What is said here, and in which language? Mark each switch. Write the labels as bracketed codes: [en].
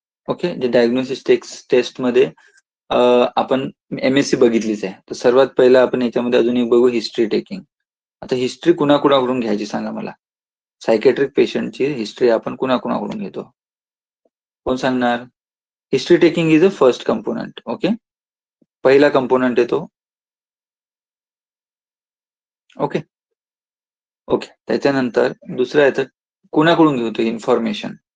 [mr] Okay, जे diagnostic taste मध्ये आपण एमएससी बघितलीच आहे, तर सर्वात पहिला आपण याच्यामध्ये अजून एक बघू, हिस्ट्री टेकिंग। आता हिस्ट्री कुणाकुणाकडून घ्यायची सांगा मला? सायकेट्रिक पेशंटची हिस्ट्री आपण कुणाकुणाकडून घेतो? कोण सांगणार? [en] History taking is a first component. [mr] Okay, पहिला कंपोनंट आहे तो। ओके ओके, त्याच्यानंतर दुसरा येतं, कुणाकडून घेतो इन्फॉर्मेशन?